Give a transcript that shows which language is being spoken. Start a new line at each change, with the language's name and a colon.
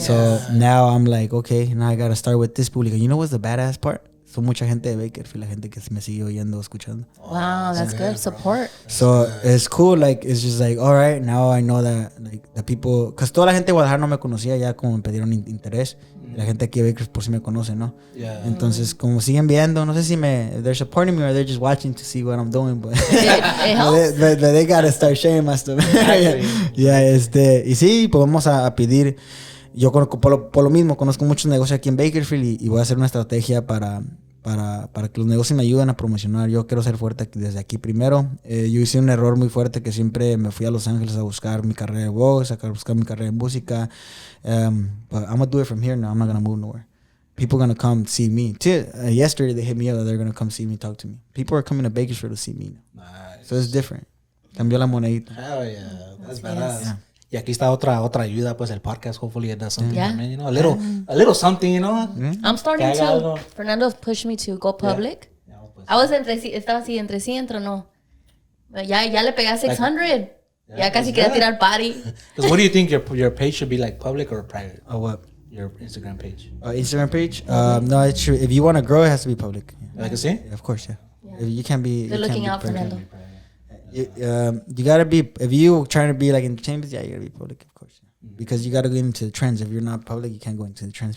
English: So now I'm like, okay, now I gotta start with this público. You know what's the badass part?
Spanish: Son mucha gente de Bakersfield, la gente que me sigue oyendo, escuchando.
English: Wow, that's good. Support. So it's cool, like it's just like, all right, now I know that like the people, because
Spanish: toda la gente de Guadalajara no me conocía, ya como me pidieron interés. La gente aquí de Bakersfield por si me conoce, ¿no?
English: Yeah.
Spanish: Entonces, como siguen viendo, no sé si
English: they're supporting me or they're just watching to see what I'm doing, but It helps. but they gotta start sharing my stuff.
Spanish: Yeah, y sí, pues vamos a pedir. Yo conozco, por lo mismo, conozco muchos negocios aquí en Bakersfield y voy a hacer una estrategia para que los negocios me ayuden a promocionar. Yo quiero ser fuerte desde aquí primero. Yo hice un error muy fuerte que siempre me fui a Los Ángeles a buscar mi carrera de voz, a buscar mi carrera en música.
English: But I'm going to do it from here now. I'm not going to move nowhere. People are going to come see me. Yesterday they hit me up that they're going to come see me, talk to me. People are coming to Bakersfield to see me now. Nice. So it's different.
Spanish: Cambió la monedita.
English: Hell yeah, that's badass. Yeah.
Spanish: Y aquí está otra ayuda, pues el podcast.
English: Hopefully it does something. Yeah. Man, you know, a little something, you know. I'm starting
Spanish: Que haga algo.
English: to. Fernando pushed me to go public.
Spanish: Yeah, pues.
English: I was
Spanish: estaba así entre sí, entre no. Ya le pegué a 600. Ya casi quería tirar party.
English: Because what do you think your page should be like, public or private? Oh, what? Your Instagram page. Instagram page? No, it's true. If you want to grow, it has to be public. Like I say? Yeah, of course, yeah. You can't be. Good looking out, Fernando. You gotta be. If you trying to be like entertainment, yeah, you gotta be public, of course. Yeah. Because you gotta go into the trends. If you're not public, you can't go into the trends.